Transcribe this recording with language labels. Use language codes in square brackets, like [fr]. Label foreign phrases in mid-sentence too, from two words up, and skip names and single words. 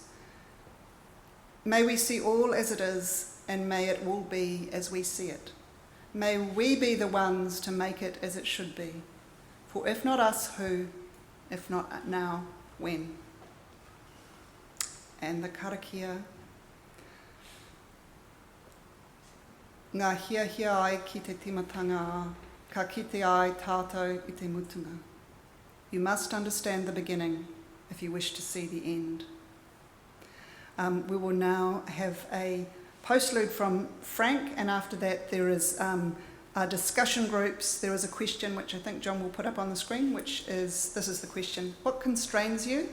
[en] May we see all as it is, and may it all be as we see it. May we be the ones to make it as it should be. For if not us, who? If not now, when? And the karakia. [mi] Ngā hia ai ki te timatanga a, ka kite ai tātou I te mutunga. [en] You must understand the beginning if you wish to see the end. We will now have a postlude from Frank, and after that there is our discussion groups. There is a question which I think John will put up on the screen, which is, this is the question: what constrains you?